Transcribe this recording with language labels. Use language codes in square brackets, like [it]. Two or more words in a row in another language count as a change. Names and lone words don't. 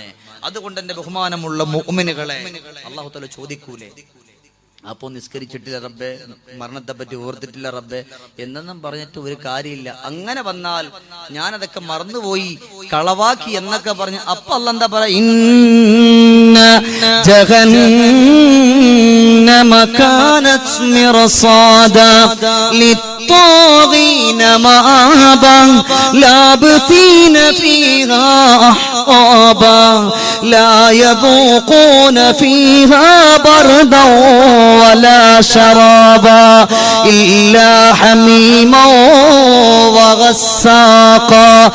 [ml] അതുകൊണ്ട് എന്റെ ബഹുമാനമുള്ള മുഅ്മിനുകളെ, [ar] الله تعالى [ml] ചോദിക്കൂലേ, അപ്പോ നിസ്കരിച്ചിട്ടില്ല റബ്ബേ, മരണത്തെ പറ്റി ഓർത്തിട്ടില്ല റബ്ബേ എന്നൊന്നും പറഞ്ഞിട്ട് ഒരു കാര്യമില്ല. അങ്ങനെ വന്നാൽ ഞാനതൊക്കെ മറന്നുപോയി, കളവാക്കി എന്നൊക്കെ പറഞ്ഞു. അപ്പൊ അല്ലാഹ് എന്താ പറയാ? [ar] إن جهنم كانت مرصادا للطاغين مآبا لابثين فيها أحقابا لا يذوقون فيها بردا ولا شرابا إلا حميما وغساقا